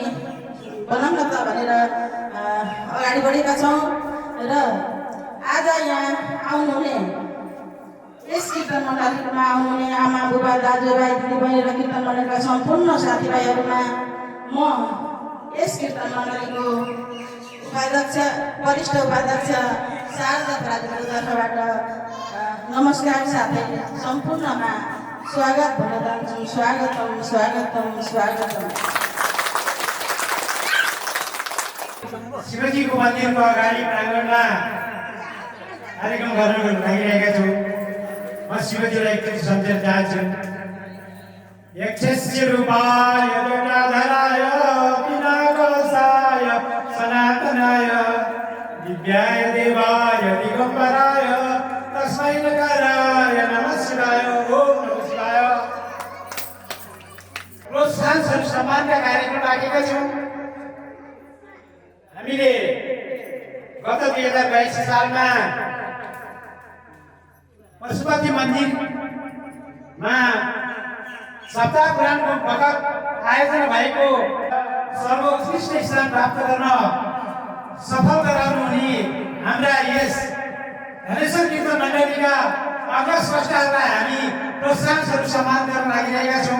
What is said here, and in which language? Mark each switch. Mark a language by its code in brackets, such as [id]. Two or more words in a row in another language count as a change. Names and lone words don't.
[ne] बनाउन त भनेर अगाडि बढेका छौँ र आज यहाँ आउनुहुने यस कीर्तन मण्डलीमा आउनुहुने आमा बुबा दाजुभाइ दिदीबहिनी र कीर्तन मण्डलीका सम्पूर्ण साथीभाइहरूमा म यस कीर्तन मण्डलीको उपाध्यक्ष वरिष्ठ उपाध्यक्ष शारदा प्राजुको तर्फबाट नमस्कार साथै सम्पूर्णमा स्वागत भन्न चाहन्छु। स्वागतम स्वागतम स्वागतम। शिवजीको मन्दिरको अगाडि प्राङ्गणमा कार्यक्रम गर्न लागिरहेका छौँ। म शिवजीलाई एकचोटि सम्झेर चाहन्छु। [sa] यक्षस्य रूपाय जटाधराय विनाशाय सनातनाय दिव्याय देवाय दिगम्बराय तस्मै नकाराय नमः शिवाय। ओम नमः शिवाय। [ne] प्रोत्साहन स्वरूप सम्मानका कार्यक्रम राखेका छौँ। हामीले गत 2022 सालमा पशुपति मन्दिरमा सप्ताह पुराणको बखत आयोजना भएको सर्वोत्कृष्ट स्थान प्राप्त गर्न सफल गराउनु हुने हाम्रा यस धनेश्वर कीर्तन मण्डलीका अग्रस्रष्टाहरूलाई हामी प्रोत्साहन स्वरूप सम्मान गर्न लागिरहेका छौँ।